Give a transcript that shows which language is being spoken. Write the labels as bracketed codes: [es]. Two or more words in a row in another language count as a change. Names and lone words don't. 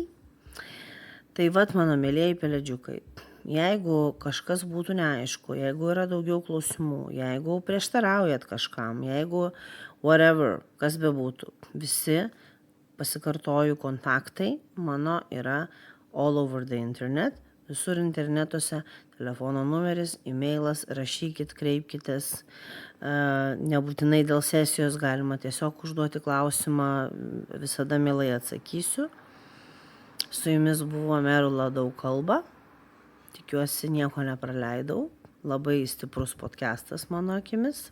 [lt] Tai mano mėlėjai pelėdžiukai, jeigu kažkas būtų neaišku, jeigu yra daugiau klausimų, jeigu prieštaraujat kažkam, jeigu whatever, kas bebūtų, visi, pasikartoju, kontaktai mano yra [en] all over the internet, [lt] visur internetuose, telefono numeris, e-mailas, rašykit, kreipkitės, nebūtinai dėl sesijos galima tiesiog užduoti klausimą, visada mielai atsakysiu. Su jumis buvo Merula Daug kalba, tikiuosi nieko nepraleidau, labai stiprus podcastas mano akimis.